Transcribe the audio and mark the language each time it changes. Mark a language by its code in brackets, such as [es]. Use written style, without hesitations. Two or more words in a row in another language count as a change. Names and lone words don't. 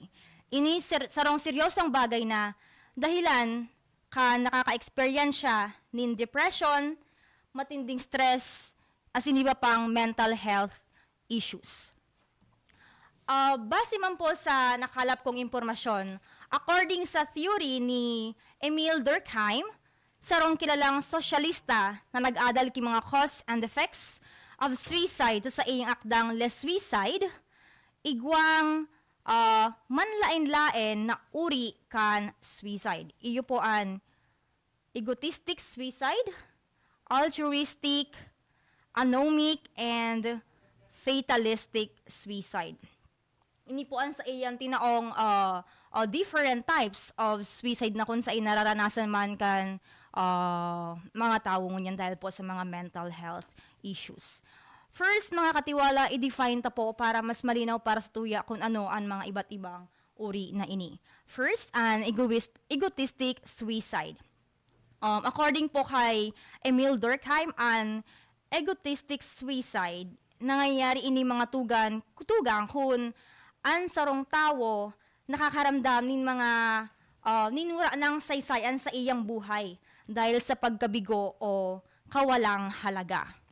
[bik] Ini sarong seryosang bagay na dahilan ka nakaka-experience nin depression, matinding stress, asin iba pang [en] mental health issues. [bik] Base man po sa nakalap kong impormasyon, according sa theory ni Emil Durkheim, sarong kilalang sosyalista na nag-adal ki mga [en] cause and effects of suicide [bik] sa iyang akdang Les Suicide, igwang manlain-lain na uri kan suicide. Iyo po an [en] egotistic suicide, [bik] altruistic, [en] anomic, and fatalistic suicide. [bik] Ini po an sa iyang tinaong [en] different types of suicide [bik] na kung saan nararanasan man kan mga tao ngunyan dahil po sa mga [en] mental health issues. [bik] First, mga katiwala, i-define ta po para mas malinaw para sa tuya kung ano ang mga iba't ibang uri na ini. [en] First, an egotistic suicide. [bik] According po kay Emil Durkheim, an [en] egotistic suicide, [bik] nangyayari ini mga tugang kung an sarong tao nakakaramdam nin mga ninura ng saysayan sa iyang buhay dahil sa pagkabigo o kawalang halaga.